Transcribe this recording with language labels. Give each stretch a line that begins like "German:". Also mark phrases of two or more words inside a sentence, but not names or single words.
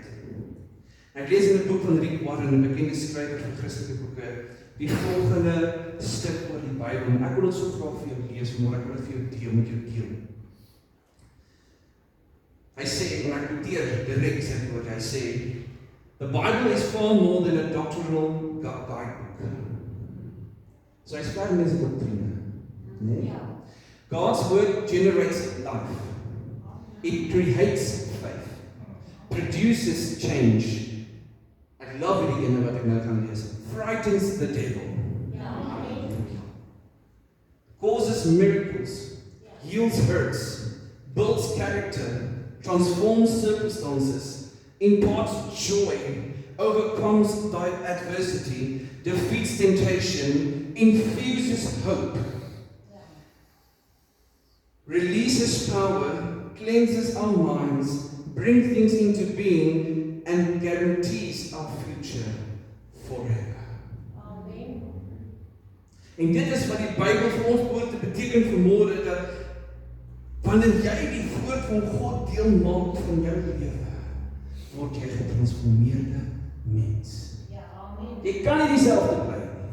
Afrikaans: Ek lees in 'n boek van Rick Warren, 'n bekende skrywer van Christelike boeke, die volgende stuk oor die Bybel. En ek wil dit so graag vir jou lees vanmôre, ek wil dit vir jou deel met jou deel. Hy sê, en ek noteer direk sy woord, hy sê,
English: the Bible is far more than a doctrinal guidebook.
Afrikaans: So hy skryf mense doktrine. Nee?
English: God's word generates life. It creates faith. Produces change. I love it again
Afrikaans: wat ek nou gaan lees.
English: Frightens the devil. Causes miracles. Heals hurts. Builds character. Transforms circumstances. Imparts joy. Overcomes adversity. Defeats temptation. Infuses hope. Releases power, cleanses our minds, brings things into being, and guarantees our future forever. Amen.
Afrikaans: En dit is wat die Bybel vir ons behoort te beteken vanmôre, dat wanneer jy die woord van God deel maak van jou lewe, word jy 'n getransformeerde mens. Ja, amen. Jy kan nie dieselfde bly nie.